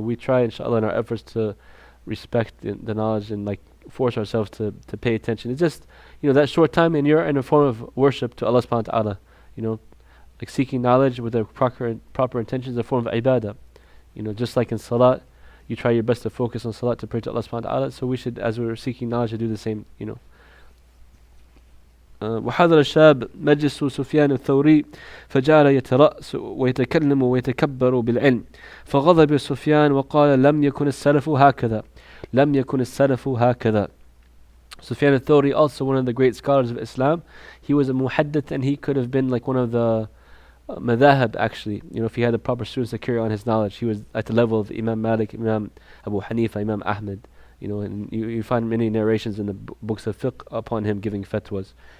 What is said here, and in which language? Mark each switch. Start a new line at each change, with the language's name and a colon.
English: So we try, inshallah, in our efforts to respect the knowledge and like force ourselves to pay attention. It's just, that short time and you're in a form of worship to Allah subhanahu wa ta'ala, like seeking knowledge with a proper intention is a form of ibadah. Just like in salat, you try your best to focus on salat to pray to Allah subhanahu wa ta'ala. So we should, as we're seeking knowledge, to do the same,
Arabic: وحضر الشاب مجلس سفيان الثوري فجعل يترأس ويتكلم ويتكبر بالعلم فغضب سفيان وقال لم يكن السلف هكذا لم يكن السلف هكذا.
English: Sufyan al-Thawri, also one of the great scholars of Islam, he was a muhaddith and he could have been like one of the madhahib actually, if he had the proper students to carry on his knowledge. He was at the level of Imam Malik, Imam Abu Hanifa, Imam Ahmed, and you find many narrations in the books of fiqh upon him giving fatwas.